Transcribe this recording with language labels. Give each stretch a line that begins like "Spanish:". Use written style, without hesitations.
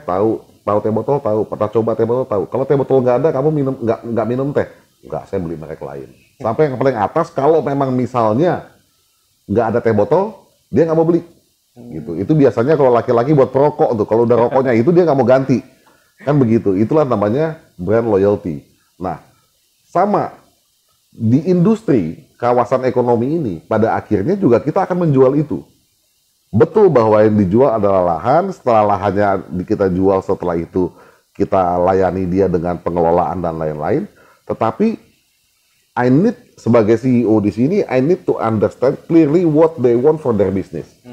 Indonesian: Tahu teh botol? Tahu. Pernah coba teh botol? Tahu. Kalau teh botol nggak ada, kamu minum nggak minum teh? Nggak, saya beli merek lain. Sampai yang paling atas, kalau memang misalnya nggak ada teh botol, dia nggak mau beli. Gitu. Itu biasanya kalau laki-laki buat perokok tuh, kalau udah rokoknya itu dia nggak mau ganti. Kan begitu. Itulah namanya brand loyalty. Nah, sama di industri kawasan ekonomi ini, pada akhirnya juga kita akan menjual itu. Betul bahwa yang dijual adalah lahan, setelah lahannya kita jual, setelah itu kita layani dia dengan pengelolaan dan lain-lain.
English: Tetapi I need
Indonesian: sebagai CEO di sini,
English: I need to understand clearly what they want for their business.